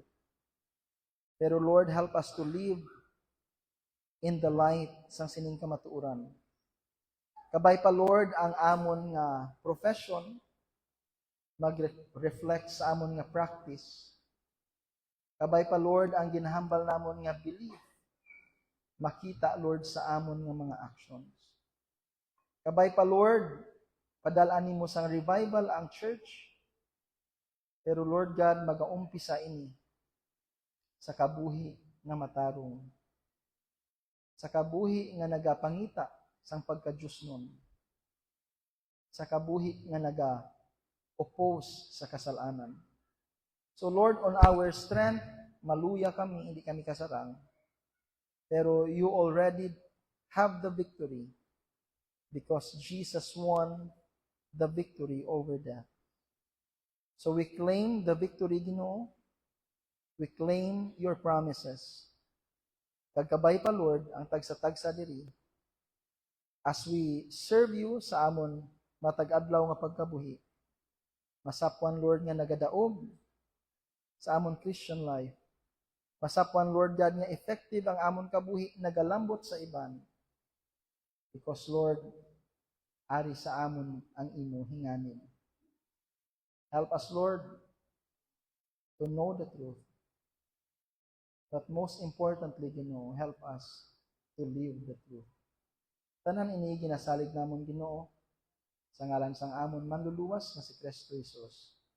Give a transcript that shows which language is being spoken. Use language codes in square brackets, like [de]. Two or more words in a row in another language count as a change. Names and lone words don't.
[en] Pero, Lord, help us to live in the light [hil] sang sining kamatuoran. Kabay pa, Lord, ang amon nga profession, mag-reflect sa amon nga practice. Kabay pa, Lord, ang ginahambal namon nga belief, makita, Lord, sa amon nga mga actions. Kabay pa, Lord, padalaan nimo sang revival ang church. Pero, Lord God, mag-aumpisa ini sa kabuhi nga matarong. Sa kabuhi nga nagapangita sang pagka-Diyos nun. Sa kabuhi nga oppose sa kasalanan. [en] So Lord, on our strength, [hil] maluya kami, hindi kami kasarang. [en] Pero you already have the victory because Jesus won the victory over death. So we claim the victory, Ginoo. We claim your promises. [hil] Kagkabay pa, Lord, ang tagsa-tagsa diri [en] as we serve you [hil] sa amon matag-adlaw nga pagkabuhi. Masapwan, Lord, nga nagadaog sa amon [en] Christian life. [hil] Masapwan, Lord God, nga effective ang amon kabuhi, nagalambot sa iban. Because, Lord, ari sa amon ang imo hinganin. [en] Help us, Lord, to know the truth. But most importantly, Ginoo, help us to live the truth. [hil] Tanan ini ginasalig namon, Ginoo, sa ngalan sang amon manluluwas nga si Kristo Jesus.